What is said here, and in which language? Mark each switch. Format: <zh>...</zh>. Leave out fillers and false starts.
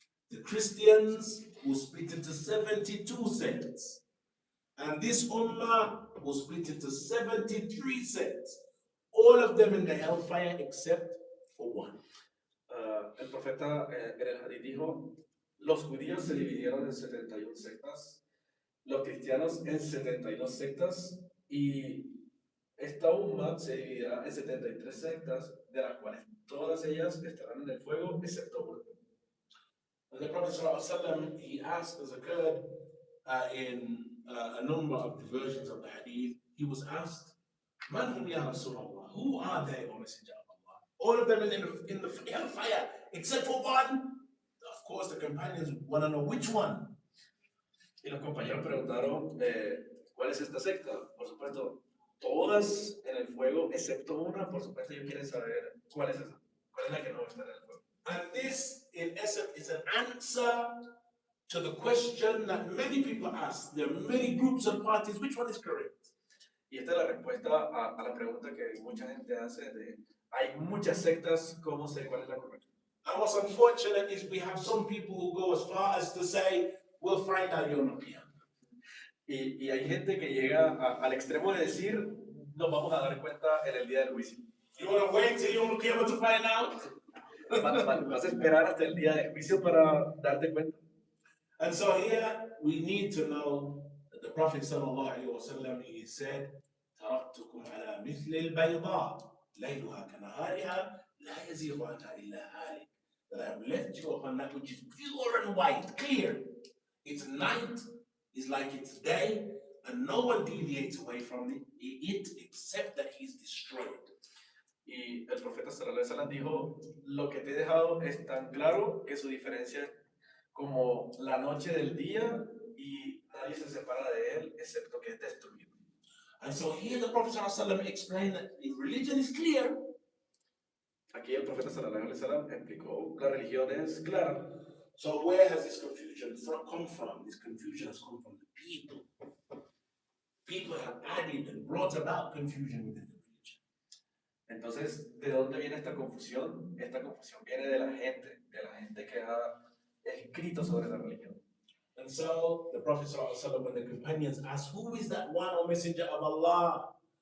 <en>The Christians will split into 72 sects. And this ummah was split into 73 sects, all of them in the hellfire except for one.</en> <es>El profeta en el hadith dijo, los judíos se dividieron en 71 sectas, los cristianos en 72 sectas, y esta umma se dividirá en 73 sectas, de las cuales todas ellas estarán en el fuego, excepto una.</es> <en>And the Prophet ﷺ, he asked, as occurred in a number of the versions of the hadith, he was asked,</en> <ar>Man hum ya Rasulullah?</ar> <en>Who are they, O Messenger of Allah? All of them in the hellfire, except for one. Of course, the companions want to know which one.</en> <es>Y los compañeros preguntaron, ¿cuál es esta secta? Por supuesto, todas en el fuego, excepto una. Por supuesto, ellos quieren saber cuál es esa. ¿Cuál es la que no va a estar en el fuego?</es> <en>And this, in essence, is an answer to the question that many people ask. There are many groups and parties. Which one is correct?</en> <es>Y esta es la respuesta a la pregunta que mucha gente hace de, hay muchas sectas, ¿cómo sé cuál es la correcta?</es> <en>And what's unfortunate is we have some people who go as far as to say, we'll find out Yawm al-Qiyamah.</en> <es>Y hay gente que llega al extremo de decir, nos vamos a dar cuenta en el día del juicio.</es> <en>You want to wait till Yawm al-Qiyamah to find out?</en> <es>¿Vas a esperar hasta el día del juicio para darte cuenta?</es> <en>And so here we need to know that the Prophet sallallahu alaihi wasallam, he said,</en> <ar>تركتكم على مثل البيضاء ليلها كنهارها لا يزيغ عنها إلا هالك.</ar> <en>That I have left you upon that which is pure and white, clear. Its night is like its day, and no one deviates away from it except that he is destroyed.</en> <es>Y el profeta sallallahu alaihi wasallam dijo, lo que te he dejado es tan claro que su diferencia es como la noche del día y nadie se separa de él excepto que es destruido.</es> <en>And so here the Prophet ﷺ explained that the religion is clear.</en> <es>Aquí el profeta sallallahu alaihi wasallam explicó, la religión es clara.</es> <en>So where has this confusion come from? This confusion has come from the people. People have added and brought about confusion within the religion.</en> <es>Entonces, ¿de dónde viene esta confusión? Esta confusión viene de la gente que ha escrito sobre la religión.</es> <en>And so the Prophet ﷺ, when the companions asked, who is that one, O Messenger of Allah?</en>